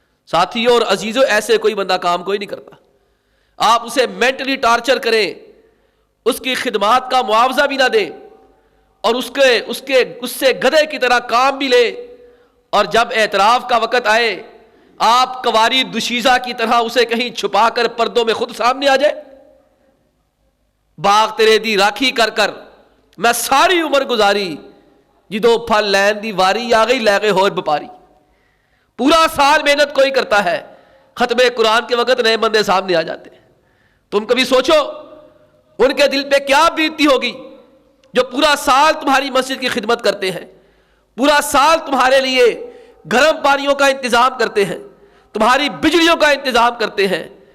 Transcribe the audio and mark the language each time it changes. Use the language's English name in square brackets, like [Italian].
[Urdu] ساتھیوں اور عزیزوں، ایسے کوئی بندہ کام کوئی نہیں کرتا. آپ اسے مینٹلی ٹارچر کریں، اس کی خدمات کا معاوضہ بھی نہ دیں، اور اس سے گدھے کی طرح کام بھی لے، اور جب اعتراف کا وقت آئے آپ کواری دوشیزہ کی طرح اسے کہیں چھپا کر پردوں میں خود سامنے آ جائے. [Punjabi] باغ تیرے دی راکھی کر کر میں ساری عمر گزاری، جدو پھل لین دی واری آ گئی لے گئے ہور بپاری. [Urdu] پورا سال محنت کوئی کرتا ہے، ختم قرآن کے وقت نئے بندے سامنے آ جاتے ہیں. تم کبھی سوچو ان کے دل پہ کیا بیتتی ہوگی جو پورا سال تمہاری مسجد کی خدمت کرتے ہیں، پورا سال تمہارے لیے گرم پانیوں کا انتظام کرتے ہیں، تمہاری بجلیوں کا انتظام کرتے ہیں.